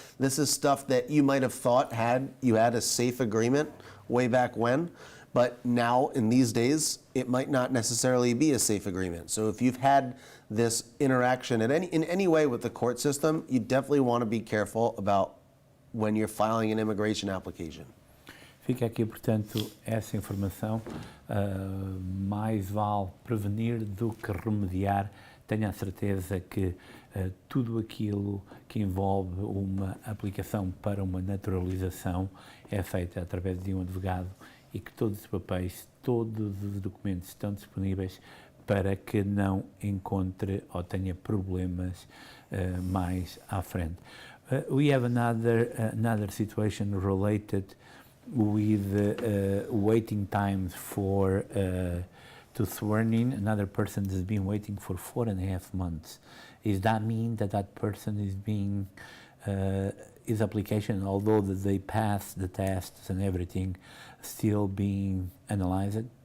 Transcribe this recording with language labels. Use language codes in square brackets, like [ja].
[en] This is stuff that you might have thought you had a safe agreement way back when, but now in these days, it might not necessarily be a safe agreement. So if you've had this interaction in any way with the court system, you definitely want to be careful about when you're filing an immigration application. [pt] Fica aqui, portanto, essa informação. Mais vale prevenir do que remediar. Tenha a certeza que tudo aquilo que envolve uma aplicação para uma naturalização é feita através de um advogado e que todos os papéis, todos os documentos estão disponíveis para que não encontre ou tenha problemas mais à frente. [en] We have another situation related with waiting times for to swear in. Another person has been waiting for 4.5 months. Does that mean that person is being his application, although that they passed the tests and everything, still being analyzed?